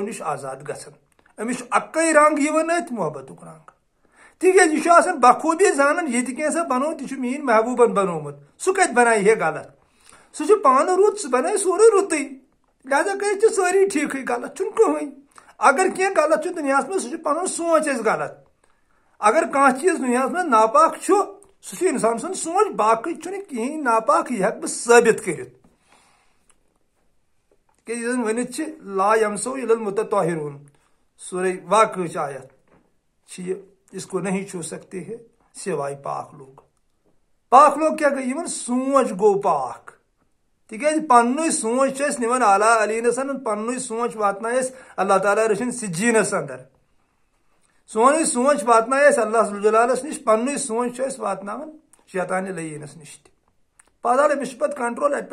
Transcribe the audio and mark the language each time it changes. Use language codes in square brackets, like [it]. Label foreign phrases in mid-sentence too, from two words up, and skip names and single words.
[ks] نِش آزاد گژھان أمِس چھُ اکے رنٛگ یِوان أتھۍ محبتُک رنٛگ تِکیازِ یہِ چھُ آسان بخوٗبی زانان یہِ تہِ کینٛژھا بنوو تہِ چھُ میٲنۍ محبوٗبن بنوومُت سُہ کتہِ بنایہِ ہے غلط سُہ چھُ پانہٕ رُت سُہ بنایہِ سورُے رُتٕے لہذا کٔرِتھ چھِ سٲری ٹھیٖکھٕے غلط چھُنہٕ کٕہٕنۍ اگر کینٛہہ غلط چھُ دُنیاہس منٛز سُہ چھُ پنُن سونٛچ اَسہِ غلط اگر کانٛہہ چیٖز دُنیاہس منٛز ناپاک چھُ سُہ چھُ انسان سُنٛد سونٛچ باقٕے چھُنہٕ کِہیٖنۍ ناپاک یہِ ہٮ۪کہٕ بہٕ ثٲبت کٔرِتھ تِکیازِ یہِ زن ؤنِتھ چھِ [ar] لا یمسو الا المتطہرون [ks] سورہ واقعٕچ آیت چھِ یہِ [ur] اس کو نہیں چھو سکتے ہے سوائے پاک لوگ [ks] کیا گئی یِمن سونٛچ گوٚو پاک تِکیازِ پننُے سونٛچ چھُ أسۍ نِوان اعلیٰ علیٖنس پننُے سونٛچ واتنایہِ أسۍ اللہ تعالیٰ رٔچھِنۍ سجیٖنس انٛدر سونُے سونٛچ واتنایہِ أسۍ اللہ ذوالجلالس نِش پننُے سونٛچ چھُ أسۍ واتناوان شیطانِ لعیٖنس نِش تہِ پتہٕ أمِس چھُ پتہٕ کنٹرول اَتہِ